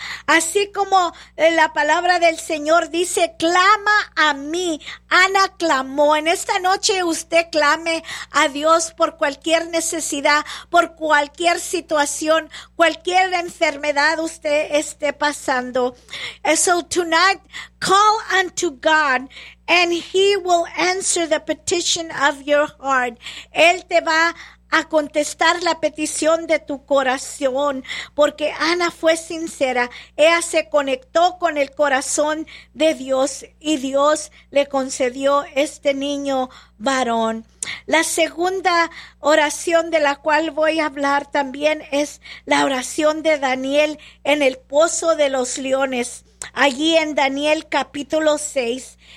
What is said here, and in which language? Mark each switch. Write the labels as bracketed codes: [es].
[es] Así como la palabra del Señor dice, clama a mí. Ana clamó. En esta noche usted clame a Dios por cualquier necesidad, por cualquier situación, cualquier enfermedad usted esté pasando. [en] And so tonight, call unto God, and He will answer the petition of your heart. [es] Él te va a contestar la petición de tu corazón, porque Ana fue sincera. Ella se conectó con el corazón de Dios y Dios le concedió este niño varón. La segunda oración de la cual voy a hablar también es la oración de Daniel en el pozo de los leones, allí en Daniel capítulo 6.